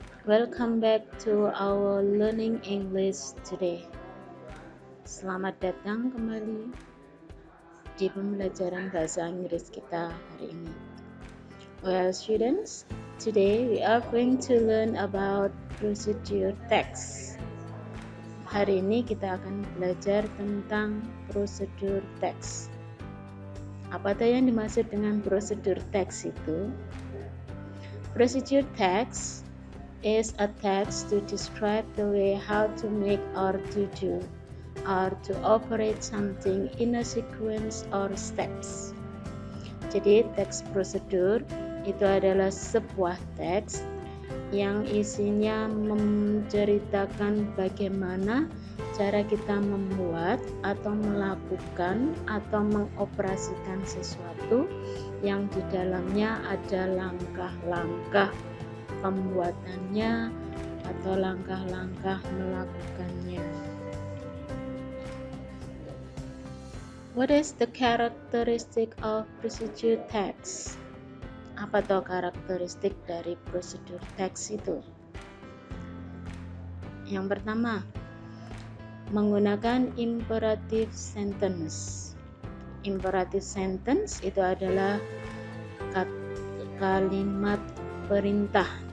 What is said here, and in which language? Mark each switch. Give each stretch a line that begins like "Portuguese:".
English: Welcome back to our learning English today.
Indonesian: Selamat datang kembali di pembelajaran bahasa Inggris kita hari ini.
English: Well, students, today we are going to learn about procedure text.
Indonesian: Hari ini kita akan belajar tentang prosedur teks. Apa yang dimaksud dengan prosedur teks itu?
English: Procedure text is a text to describe the way how to make or to do or to operate something in a sequence or steps.
Indonesian: Jadi teks prosedur itu adalah sebuah teks yang isinya menceritakan bagaimana cara kita membuat atau melakukan atau mengoperasikan sesuatu yang di dalamnya ada langkah-langkah pembuatannya atau langkah-langkah melakukannya.
English: What is the characteristic of procedure text?
Indonesian: Apa toh karakteristik dari prosedur teks itu? Yang pertama, menggunakan imperative sentence. Imperative sentence itu adalah kalimat perintah.